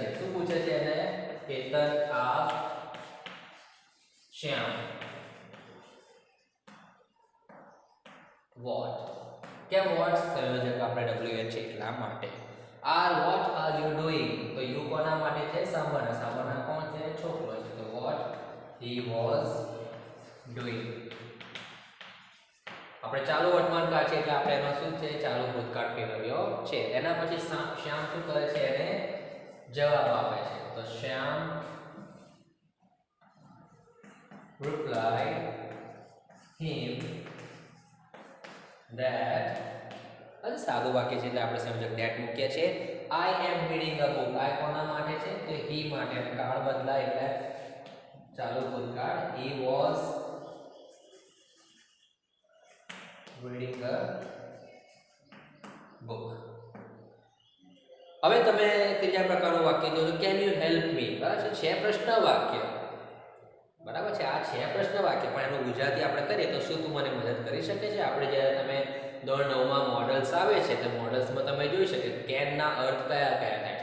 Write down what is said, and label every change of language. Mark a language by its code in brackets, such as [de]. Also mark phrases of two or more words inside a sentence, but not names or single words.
[gu] શું પૂછે છે એને? [en] Ketan asked Shyam what. [gu] કેમ વોટ? સંયોજક આપણે WH છે એટલા માટે. [en] What are you doing. [gu] તો યુ કોના માટે છે? સાંભળનાર. સાંભળનાર કોણ છે? છોકરો છે. તો [en] he was doing. [gu] આપણે ચાલુ વર્તમાન કાળ છે એટલે આપણે એમાં શું છે ચાલુ ભૂતકાળ ફેરવ્યો છે. એના પછી શ્યામ શું કરે છે એને જવાબ આપે છે. [en] તો શ્યામ replied him that, [gu] આ સાદું વાક્ય છે એટલે આપણે સમજક that મૂકીએ છીએ. [en] I am reading a book. [gu] I કોના માટે છે તો he માટે, અને કાળ બદલાય એટલે ચાલુ ભૂતકાળ. [en] He was reading a book. [gu] હવે તમે ત્રીજા પ્રકારનું વાક્ય જોજો, [en] can you help me. [gu] બરાબર છે પ્રશ્ન વાક્ય. બરાબર છે, આ છે પ્રશ્ન વાક્ય, પણ એનું ગુજરાતી આપણે કરીએ તો શું તું મને મદદ કરી શકે છે. આપણે જ્યારે તમે ધોરણ 9 માં મોડલ્સ આવે છે તો મોડલ્સમાં તમે જોઈ શકે કેનના અર્થ કયા કયા થાય છે.